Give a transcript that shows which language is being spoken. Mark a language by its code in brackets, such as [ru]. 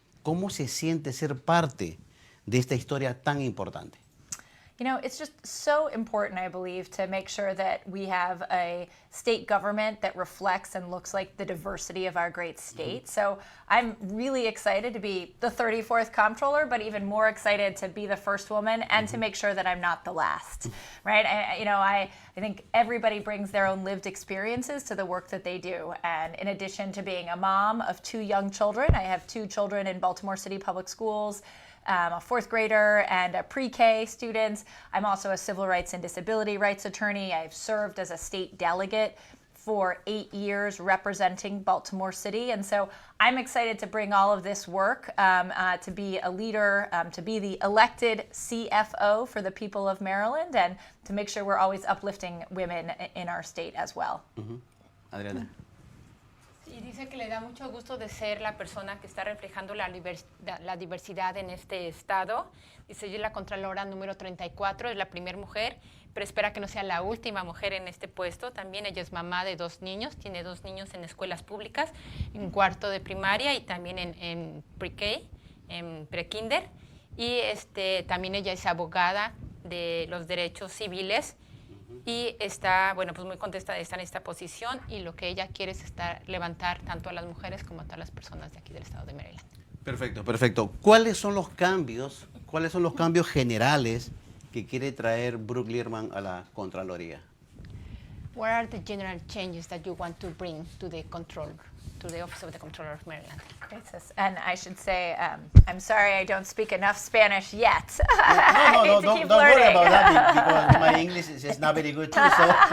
[es] ¿Cómo se siente ser parte de esta historia tan importante? [en] You know, it's just so important, I believe, to make sure that we have a state government that reflects and looks like the diversity of our great state. So I'm really excited to be the 34th comptroller, but even more excited to be the first woman and to make sure that I'm not the last, right? I think everybody brings their own lived experiences to the work that they do. And in addition to being a mom of 2 young children, I have 2 children in Baltimore City Public Schools, a 4th grader and a pre-K student. I'm also a civil rights and disability rights attorney. I've served as a state delegate for 8 years representing Baltimore City. And so I'm excited to bring all of this work to be a leader, to be the elected CFO for the people of Maryland, and to make sure we're always uplifting women in our state as well. Adriana. [es] Y dice que le da mucho gusto de ser la persona que está reflejando la diversidad en este estado. Dice, yo es la Contralora número 34, es la primera mujer, pero espera que no sea la última mujer en este puesto. También ella es mamá de 2 niños, tiene 2 niños en escuelas públicas, en cuarto de primaria y también en pre-K, en pre-kinder. Y también ella es abogada de los derechos civiles. Y está, bueno, pues muy contenta de estar en esta posición, y lo que ella quiere es levantar tanto a las mujeres como a todas las personas de aquí del estado de Maryland. Perfecto, perfecto. ¿Cuáles son los cambios generales que quiere traer Brooke Lierman a la Contraloría? [en] What are the general changes that you want to bring to the control, to the Office of the Comptroller of Maryland? [es] Gracias. [en] And I should say, I'm sorry I don't speak enough Spanish yet. No, don't worry about that, because my English is not very good too. So.